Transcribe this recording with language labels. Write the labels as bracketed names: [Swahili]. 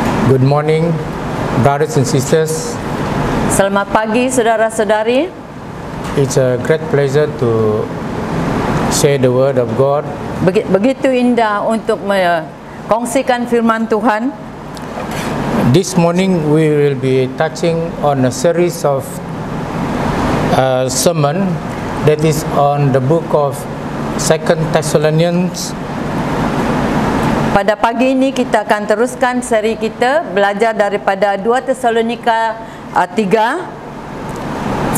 [English] Good morning, brothers and sisters. [Malay] Selamat pagi saudara-saudari. [English] It's a great pleasure to share the word of God. [Malay] Begitu indah untuk kongsikan firman Tuhan. [English] This morning we will be touching on a series of sermon that is on the book of 2 Thessalonians. [Malay] Pada pagi ini kita akan teruskan seri kita belajar daripada 2 Tesalonika 3.